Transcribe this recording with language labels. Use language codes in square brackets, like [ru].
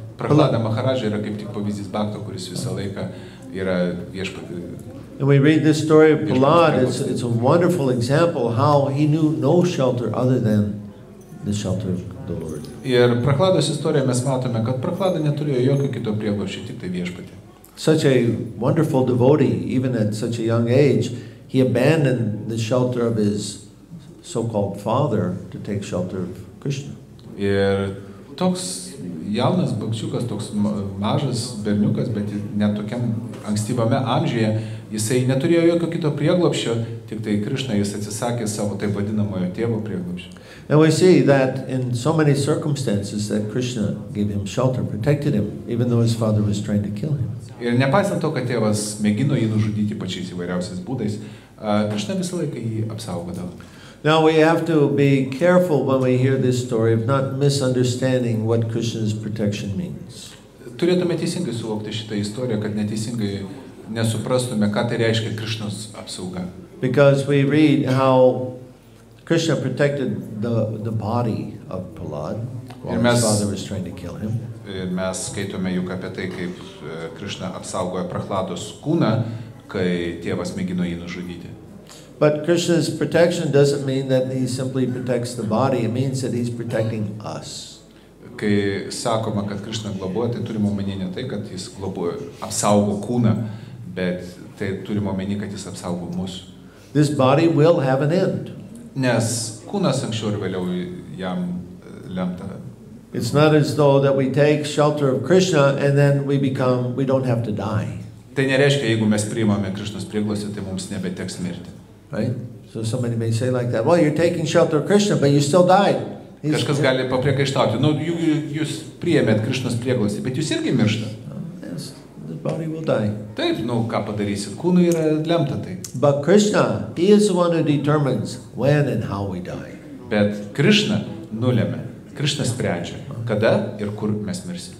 [lt] Prahlada Maharadža yra kaip tik pavyzdys Bhakto, kuris visą laiką yra viešpatį. [en] And we read this story of Prahlad, it's a wonderful example how he knew no shelter other than the shelter of the Lord. [lt] Ir Prahlados istoriją mes matome, kad Prahlada neturėjo jokio kito prieglobsčio, tik tai viešpatį. [en] Such a wonderful devotee, even at such a young age, he abandoned the shelter of his so-called father to take shelter of Krishna. [lt] Ir toks jaunas bakčiukas, toks mažas berniukas, bet net tokiam ankstyvame amžiuje, jisai neturėjo jokio kito prieglobsčio, tik tai Krishna jis atsisakė savo taip vadinamojo tėvo prieglobsčio. [en] And we see that in so many circumstances that Krishna gave him shelter, protected him, even though his father was trying to kill him. [lt] Ir nepaisant to, kad tėvas mėgino jį nužudyti pačiais įvairiausiais būdais, Krishna visą laiką jį apsaugodavo. [en] Now we have to be careful when we hear this story of not misunderstanding what Krishna's protection means. [lt] Turėtume teisingai suvokti šitą istoriją, kad neteisingai nesuprastume, ką tai reiškia Krishnos apsauga. [en] Because we read how Krishna protected the body of Prahlad while his father was trying to kill him. [lt] Ir mes skaitome juk apie tai, kaip Krishna apsaugoja Prahlados kūną, kai tėvas mėgino jį nužudyti. [en] But Krishna's protection doesn't mean that he simply protects the body, it means that he's protecting us. [lt] Kai sakoma, kad Krishna globoja, tai turime omeny ne tai, kad jis globoja, apsaugo kūną, bet tai turime omeny, kad jis apsaugo mus. [en] This body will have an end. [lt] Nes kūnas anksčiau ir vėliau jam lemta. [en] It's not as though that we take shelter of Krishna and then we don't have to die. [lt] Tai nereiškia, jeigu mes priimame Krishnos prieglobstį, tai mums nebeteks mirti. [en] Right? So somebody may say like that, well, you're taking shelter of Krishna, but you still died. [lt] Kažkas gali papriekaištauti, jūs priėmėt Krishnos prieglobstį, bet jūs irgi mirštate. [en] Yes, the body will die. [lt] Taip, ką padarysit, kūnui yra lemta tai. [en] But Krishna, he is the one who determines when and how we die. [lt] Bet Krishna nulėmė, Krishna sprendžia, kada ir kur mes mirsim.